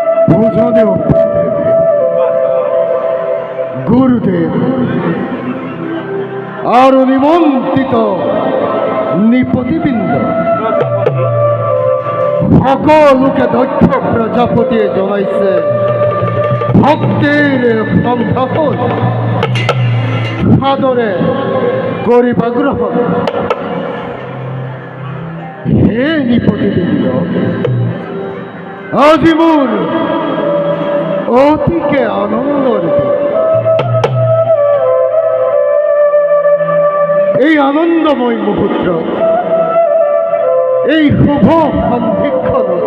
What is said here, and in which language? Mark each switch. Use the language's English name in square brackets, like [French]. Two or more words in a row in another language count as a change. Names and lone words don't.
[Assamese] ভূষণেও গুরুদেব আর নিমন্ত্রিত নিপতিবৃন্দ সকলকে দক্ষ প্রজাপতি জনাইছে ভক্তির সম্ভাষণ সাদরে করিবা গ্রহণ। হে নিপতিবৃন্দ, আজি মোর অতিকে আনন্দর দিন। এই আনন্দময় মুহূর্ত, এই শুভ সন্ধিক্ষণ